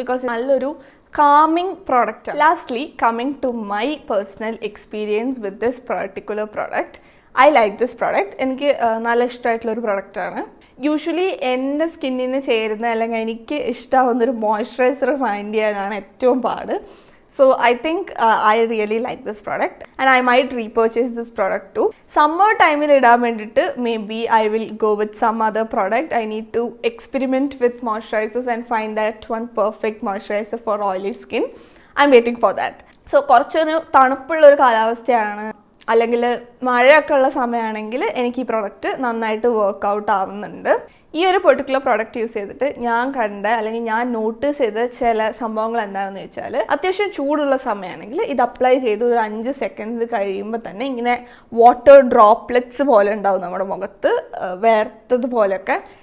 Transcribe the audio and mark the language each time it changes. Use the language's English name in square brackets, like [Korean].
[English] because [Malayalam] നല്ലൊരു [English] calming product. Lastly, coming to my personal experience with this particular product, I like this product. [Malayalam] എനിക്ക് നല്ല ഇഷ്ടമായിട്ടുള്ളൊരു പ്രൊഡക്റ്റാണ്. Usually എൻ്റെ സ്കിന്നിന് ചേരുന്ന അല്ലെങ്കിൽ എനിക്ക് ഇഷ്ടമാവുന്നൊരു മോയ്സ്ചറൈസർ ഫൈൻഡ് ചെയ്യാനാണ് ഏറ്റവും പാട്. [English] So I think I really like this product and I might repurchase this product too. Summer time [Malayalam] il idan vendittu [English] maybe I will go with some other product. I need to experiment with moisturizers and find that one perfect moisturizer for oily skin. I'm waiting for that. [Malayalam] So കുറച്ചൊരു തണുപ്പുള്ള ഒരു കാലാവസ്ഥയാണ് അല്ലെങ്കിൽ മഴയൊക്കെ ഉള്ള സമയമാണെങ്കിൽ എനിക്ക് ഈ product നന്നായിട്ട് വർക്കൗട്ട് ആവുന്നുണ്ട്. ഈ ഒരു പെർട്ടിക്കുലർ പ്രോഡക്റ്റ് യൂസ് ചെയ്തിട്ട് ഞാൻ കണ്ട അല്ലെങ്കിൽ ഞാൻ നോട്ടീസ് ചെയ്ത ചില സംഭവങ്ങൾ എന്താണെന്ന് വെച്ചാൽ, അത്യാവശ്യം ചൂടുള്ള സമയമാണെങ്കിൽ ഇത് അപ്ലൈ ചെയ്ത് ഒരു 5 സെക്കൻഡ് കഴിയുമ്പോൾ തന്നെ ഇങ്ങനെ വാട്ടർ ഡ്രോപ്ലെറ്റ്സ് പോലെ ഉണ്ടാവും നമ്മുടെ മുഖത്ത്, വേർത്തത് പോലെയൊക്കെ.